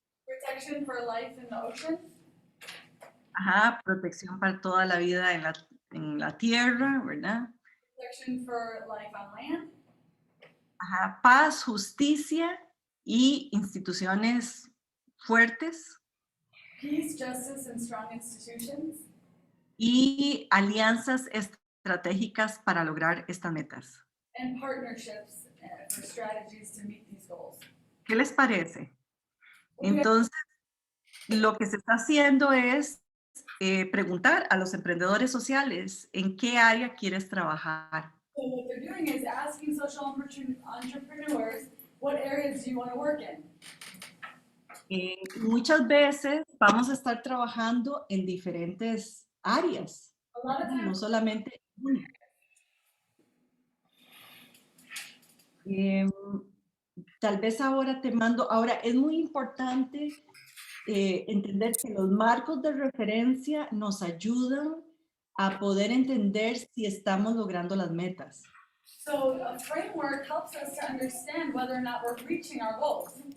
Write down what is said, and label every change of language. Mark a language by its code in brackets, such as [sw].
[en] protection for life in the ocean, Ajá. [es] Protección para toda la vida en la tierra, ¿verdad? [en] protection for life on land, Ajá. [es] Paz, justicia y instituciones fuertes. [en] peace, justice, and strong institutions, [es] Y alianzas estratégicas para lograr estas metas. [en] and partnerships for strategies to meet these goals. [es] ¿Qué les parece? [en] What do you [es] Entonces, lo que se está haciendo es preguntar a los emprendedores sociales en qué área quieres trabajar. [en] So what they're doing is asking social entrepreneurs, what areas do you want to work in? [es] Muchas veces vamos a estar trabajando en diferentes áreas, [en] A lot of [es] no [en] times, [es] solamente una. Tal vez ahora te mando, ahora es muy importante entender que los marcos de referencia nos ayudan a poder entender si estamos logrando las metas. [en] so a framework helps us to understand whether or not we're reaching our goals.